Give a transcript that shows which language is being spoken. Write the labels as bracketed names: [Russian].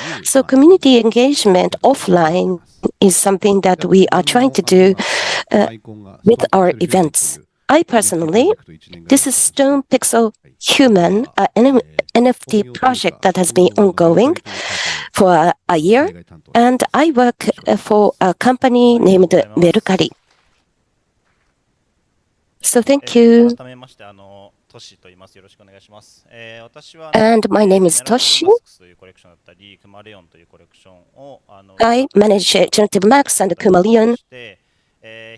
[English] So community engagement offline is something that we are trying to do with our events. I personally, this is Stone Pixel Human, an NFT project that has been ongoing for a year, and I work for a company named Mercari. So thank you. [Japanese] 改めましてトシと言います。よろしくお願いします。私は [English] And my name is Toshi. [Japanese] というコレクションだったり、クマレオンというコレクションを [English] I manage Generative Max and KUMALEON